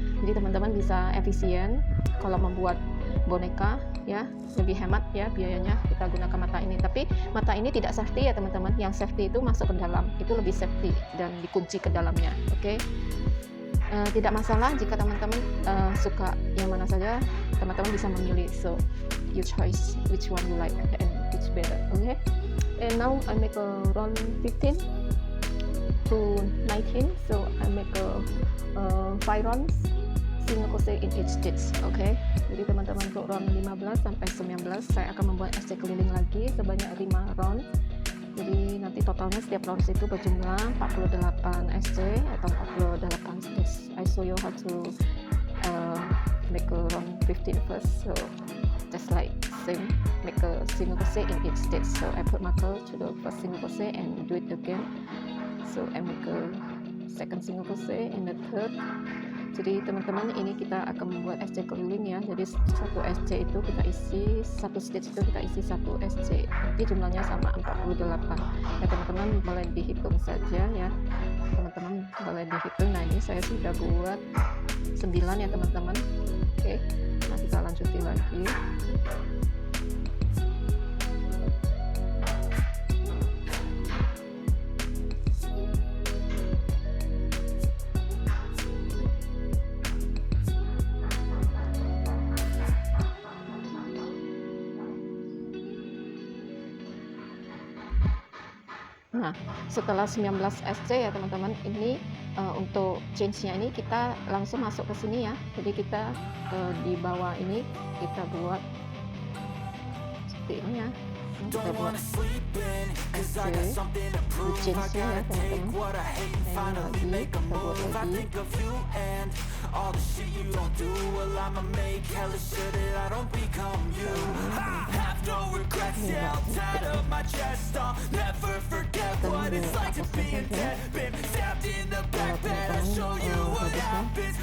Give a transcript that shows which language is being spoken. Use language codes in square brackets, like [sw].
[id] Jadi teman-teman bisa efisien kalau membuat boneka ya, lebih hemat ya biayanya, kita gunakan mata ini. Tapi mata ini tidak safety ya teman-teman, yang safety itu masuk ke dalam, itu lebih safety dan dikunci ke dalamnya. Oke. Tidak masalah jika teman-teman suka yang mana saja, teman-teman bisa memilih. [en] So you choice which one you like and which better. Okay. And now I make a round 15 to 19. So I make a 5 rounds single crochet in each stitch. [id] Okay. Jadi teman-teman untuk round 15 sampai 19 saya akan membuat SJ keliling lagi sebanyak 5 round. Jadi nanti totalnya setiap round itu berjumlah 48 SJ atau 48 stitch. [en] I show you how to make a round 15 first. So just like same, make a single crochet in each stitch. So I put marker to the first single crochet and do it again. So I make a second single crochet in the third. [id] Jadi teman-teman, ini kita akan membuat SJ keliling ya. Jadi satu SJ itu kita isi, satu stitch itu kita isi satu SJ. Jadi jumlahnya sama 48. Ya teman-teman boleh dihitung saja ya. Teman-teman boleh dihitung. Nah ini saya sudah buat 9 ya teman-teman. Oke. Nah kita lanjutin lagi. Nah, setelah 19 SC ya teman-teman, ini untuk change-nya ini kita langsung masuk ke sini ya. Jadi kita di bawah ini kita buat seperti ini ya. Nah, kita buat SC di change-nya ya teman-teman. Nah, ini lagi kita buat lagi. [en] All the shit you don't do, well I'ma make hella sure that I don't become you. I have no regrets, yeah, I'll tie up my chest. I'll never forget what it's like to be in debt. Been stabbed in the back bed, I'll show you what happens.